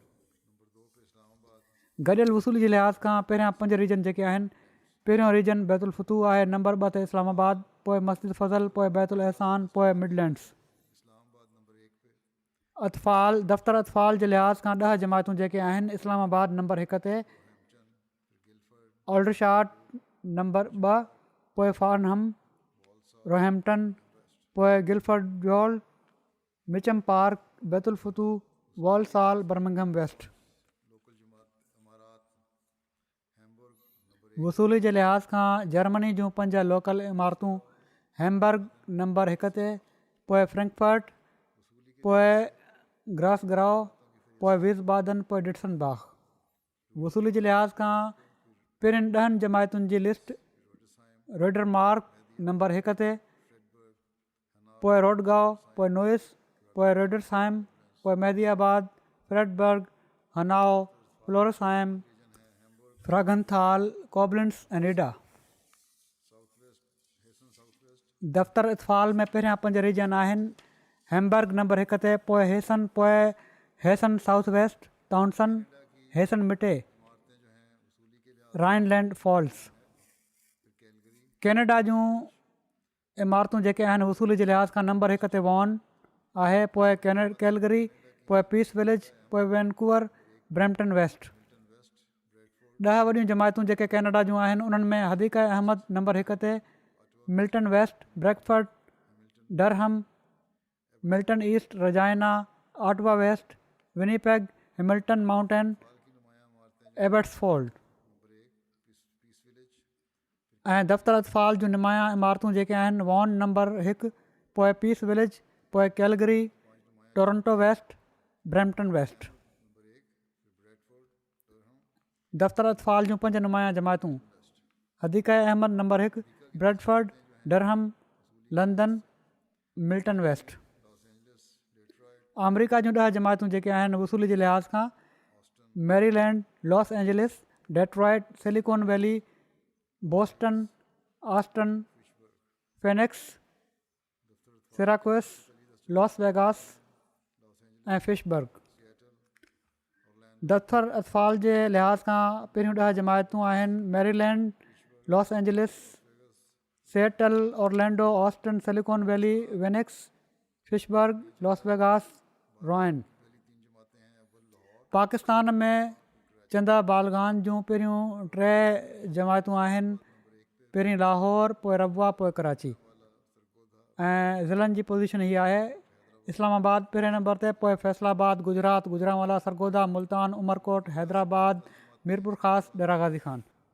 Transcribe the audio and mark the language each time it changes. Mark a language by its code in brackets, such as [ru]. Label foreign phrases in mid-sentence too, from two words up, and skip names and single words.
[sd] गॾियल वसूली जे लिहाज़ खां पहिरियां 5 रीजन जेके आहिनि, पहिरियों रीजन बैतुल फतूह आहे, नंबर 2 ते इस्लामाबाद, पोइ मस्जिद फज़ल, पोइ बैतुल एहसान, पोइ मिडलैंड्स। अतफ़ाल दफ़्तर अतफ़ाल जे लिहाज़ खां 10 जमायतूं जेके आहिनि, इस्लामाबाद नंबर 1 ते, ऑल्डरशाट नंबर 2, पोइ फारनहम, रोहैम्पटन, पोइ गिलफर्ड योल, मिचम पार्क, बैतुल फतूह, वॉल्सॉल, बर्मिंघम वेस्ट। वसूली जे लिहाज़ खां जर्मनी जूं 5 लोकल इमारतूं, हैम्बर्ग नंबर 1 ते, पोइ फ्रैंकफर्ट, पोइ ग्रासग्राउ, पोइ विज़बादन, पोइ डिटसनबाग। वसूली जे लिहाज़ खां पहिरियुनि 10 जमायतुनि जी लिस्ट रोडरमार्क नंबर 1 ते, पोइ रोडगांव, पोइ नोइस, पोइ रोडरसाइम, पोइ मेहदीआबाद, फ्रेडबर्ग, हनाओ, फ्लोरसाइम, फ्रागनथाल, कोबलेंस ऐं नीडा। दफ़्तर इतफ़ाल में पहिरियां 5 रीजन आहिनि, हैम्बर्ग नंबर 1 ते, पोइ हेसन, पोइ हेसन साउथ वेस्ट, टाउनसन, हेसन मिटे, राइनलैंड फॉल्स। कैनेडा जूं इमारतूं जेके आहिनि वसूली जे लिहाज़ खां नंबर 1 ते वॉन आहे, पोइ कैलगरी, पोइ पीस विलेज, पोइ वैनकूवर, ब्रैम्पटन वेस्ट। 10 वॾियूं जमायतूं जेके कैनेडा जूं आहिनि उन्हनि में हदीक़ा अहमद नंबर 1 ते, मिल्टन वेस्ट, ब्रैकफर्ड, डरहम, मिल्टन ईस्ट, रजाइना, ऑटवा वेस्ट, विनीपेग, हैमिल्टन माउंटेन, एबट्सफोल्ड। ऐं दफ़्तर अतफ़ाल जूं नुमाया इमारतूं जेके आहिनि वॉन नंबर 1, पोइ पीस विलेज, पोइ कैलगरी, टोरंटो वेस्ट, ब्रैम्पटन वेस्ट। दफ़्तर अतफ़ाल जूं 5 नुमाया जमायतूं हदीक़ा अहमद नंबर 1, ब्रैडफर्ड, डरहम, लंदन, मिल्टन वेस्ट। अमरीका जूं 10 जमायतूं जेके आहिनि वसूली जे लिहाज़ खां मैरीलैंड, लॉस एंजलिस, डेट्रॉइट, सिलिकॉन वैली, बोस्टन, ऑस्टन, फेनिक्स, सिराकुस, लॉस वेगास ऐं फिशबर्ग। दफ़्तर अतफ़ाल जे लिहाज़ खां पहिरियूं 10 जमायतूं आहिनि मैरीलैंड, लॉस एंजलिस, सिएटल, ऑरलैंडो, ऑस्टन, सिलिकॉन वैली, वेनिक्स, फिशबर्ग, लॉस वेगास, रॉइन। पाकिस्तान में चंदा बालगान जूं पहिरियूं 3 जमायतूं आहिनि, पहिरीं लाहौर, पोइ रबवा, पोइ कराची। ऐं ज़िलनि जी पोज़ीशन हीअ आहे: इस्लामाबाद पहिरें नंबर ते, पोइ फैसलाबाद, गुजरात, गुजरांवाला, सरगोदा, मुल्तान, उमरकोट, हैदराबाद, मीरपुर ख़ास, डेरा गाज़ी ख़ान।